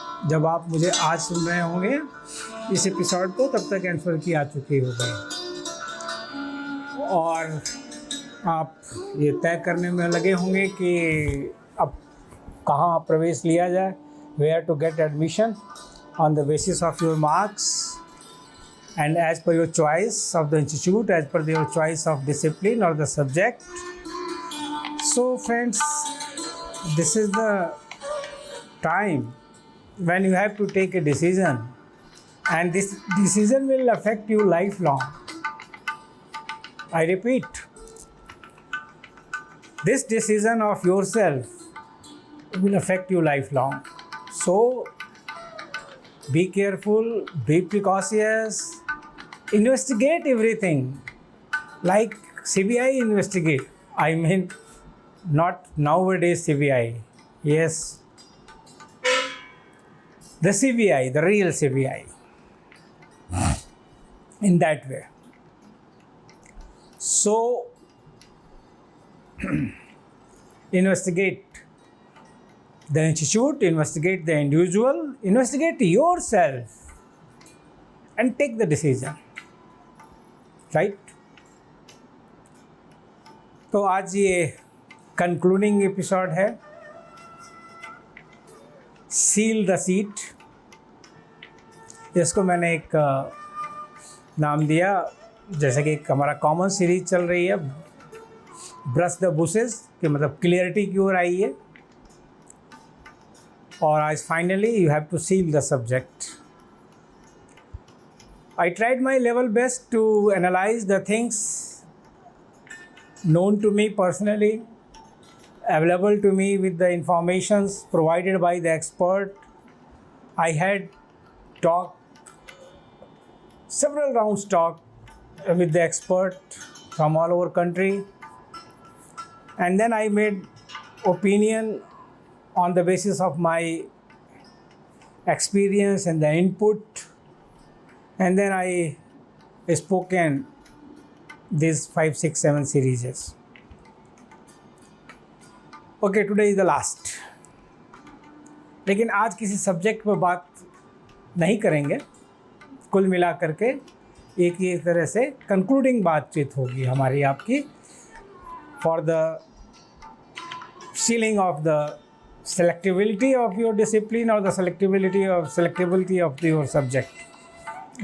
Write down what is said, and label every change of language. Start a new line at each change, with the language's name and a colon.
Hindi: जब आप मुझे आज सुन रहे होंगे इस एपिसोड को, तब तक आंसर की आ चुकी होगी और आप ये तय करने में लगे होंगे कि अब कहाँ प्रवेश लिया जाए, where to get admission on the basis of your marks and as per your choice of the institute, as per your choice of discipline or the subject.
English: So friends, this is the time when you have to take a decision, and this decision will affect you lifelong. I repeat, this decision of yourself will affect you lifelong. So be careful, be precautious, investigate everything like CBI investigate. I mean, not nowadays CBI. Yes, the CBI, the real CBI. In that way. So, investigate the institute, investigate the individual, investigate yourself and take the decision.
Hindi: Right तो आज ये concluding episode है, seal the seat. इसको मैंने एक नाम दिया, जैसे कि एक हमारा कॉमन सीरीज चल रही है, ब्रश द बुशेस, कि मतलब क्लियरिटी की ओर आई है।
English: और आज finally you have to seal the subject. I tried my level best to analyze the things known to me personally, available to me with the informations provided by the expert. I had several rounds with the expert from all over country, and then I made opinion on the basis of my experience and the input. And then I spoken these 5, 6, 7 series. Okay, today is the last.
Hindi: लेकिन आज किसी subject पर बात नहीं करेंगे। कुल मिला करके एक ही तरह से कंक्लूडिंग बातचीत होगी हमारी आपकी, for the ceiling of the सेलेक्टिबिलिटी of your discipline और द सेलेक्टिबिलिटी ऑफ योर सब्जेक्ट।